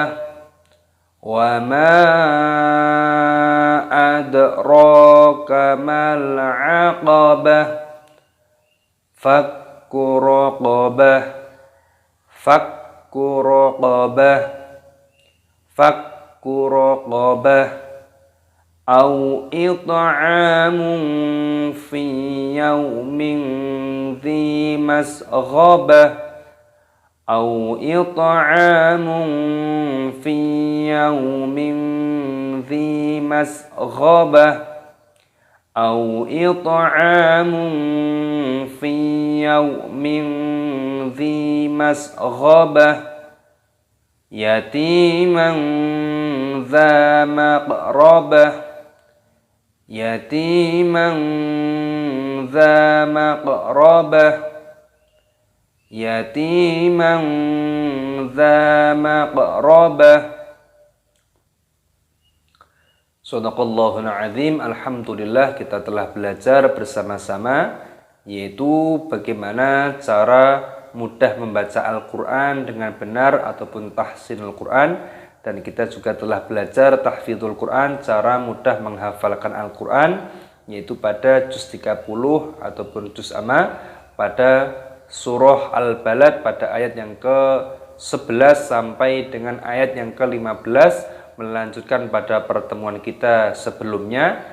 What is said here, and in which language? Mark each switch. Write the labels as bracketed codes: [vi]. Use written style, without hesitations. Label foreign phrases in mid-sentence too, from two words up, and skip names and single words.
[ar] وما أدراك ما العقبة. فك رقبة. فك رقبة فك رقبة. أو إطعام في يوم ذي مسغبة. أو إطعام في يوم ذي مسغبة. أو إطعام في يوم ذي مسغبة. يتيما ذا مقربة. يتيما ذا مقربة. يتيما ذا مقربة. صدق الله العظيم. [id] Alhamdulillah, kita telah belajar bersama-sama yaitu bagaimana cara mudah membaca Al-Quran dengan benar ataupun [ar] تحسين القرآن, [id] dan kita juga telah belajar [ar] تحفيظ القرآن, [id] cara mudah menghafalkan Al-Quran yaitu pada juz 30 ataupun [ar] جزء عم [id] pada surah Al-Balad pada ayat yang ke-11 sampai dengan ayat yang ke-15, melanjutkan pada pertemuan kita sebelumnya.